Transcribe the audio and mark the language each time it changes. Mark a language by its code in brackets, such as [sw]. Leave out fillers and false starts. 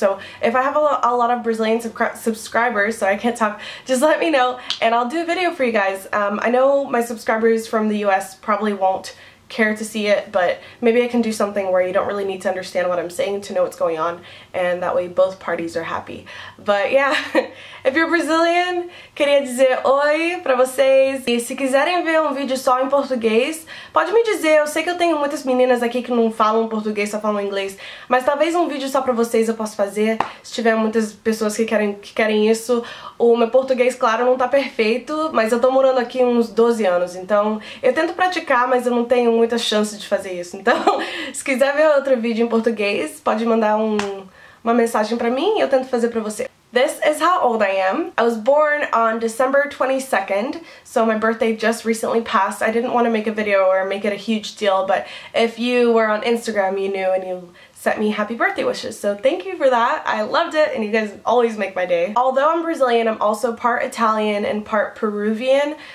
[en] So if I have a lot of Brazilian subscribers, so I can't talk, just let me know and I'll do a video for you guys. I know my subscribers from the US probably won't care to see it, but maybe I can do something where you don't really need to understand what I'm saying to know what's going on, and that way both parties are happy. But yeah, if you're Brazilian, [pt] queria dizer oi pra vocês. E se quiserem ver um vídeo só em português, pode me dizer. Eu sei que eu tenho muitas meninas aqui que não falam português, só falam inglês, mas talvez um vídeo só pra vocês eu possa fazer, se tiver muitas pessoas que querem isso. O meu português, claro, não tá perfeito, mas eu tô morando aqui uns 12 anos, então eu tento praticar, mas eu não tenho muita chance de fazer isso. Então, se quiser ver outro vídeo em português, pode mandar uma mensagem pra mim e eu tento fazer pra você. [en] This is how old I am. I was born on December 22nd, so my birthday just recently passed. I didn't want to make a video or make it a huge deal, but if you were on Instagram, you knew and you sent me happy birthday wishes, so thank you for that. I loved it, and you guys always make my day. Although I'm Brazilian, I'm also part Italian and part Peruvian.